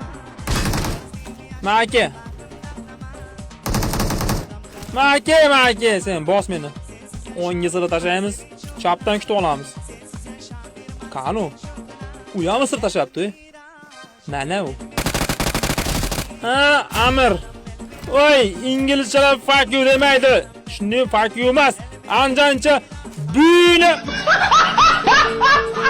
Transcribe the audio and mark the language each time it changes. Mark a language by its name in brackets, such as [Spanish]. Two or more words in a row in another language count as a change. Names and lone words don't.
[Uzbek] Maka. Sen bos meni. O'ngga sira tashlaymiz. Chapdan kutib olamiz. Qani? U ham sir tashlabdi. Mana u. Ha, Amir. Voy, inglizchalar [English] fuck you [Uzbek] demaydi. Shuni [English] fuck you [Uzbek] emas. Anjancha buyni.